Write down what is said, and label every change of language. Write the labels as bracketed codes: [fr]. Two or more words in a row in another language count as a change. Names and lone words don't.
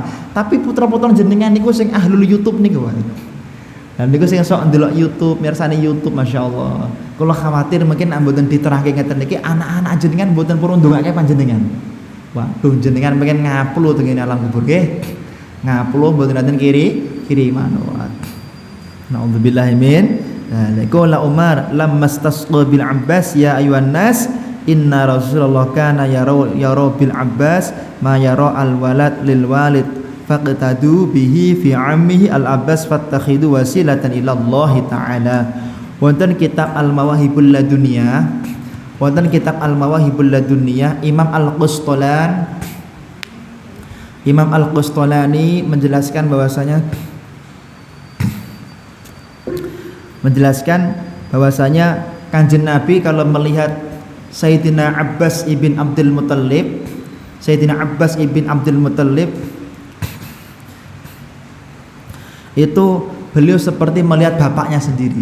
[jv] Tapi putra-putra jenengan niku sing ahlul YouTube niku. Dan niku sing sok ndelok YouTube, mirsani YouTube, masyaallah. Kula khawatir mungkin mboten diterangke ngeten niki anak-anak jenengan mboten purun ndongake panjenengan. Waduh, jenengan pengen ngaplu teng alam kubur nggih. Ngaplu mboten nanten kiriman. [ar] نعوذ بالله من ذلك. عمر لما استسقى بالعباس يا أيها الناس إن رسول الله كان يرى بالعباس ما يرى الولد للوالد فاقتدوا به في عمه العباس فاتخذوا وسيلة إلى الله تعالى. [jv] Wonten kitab Al Mawahibul Laduniyah, Imam Al-Qustolani menjelaskan [id] bahwasanya Kanjeng Nabi kalau melihat Sayyidina Abbas ibn Abdul Muttalib itu beliau seperti melihat bapaknya sendiri.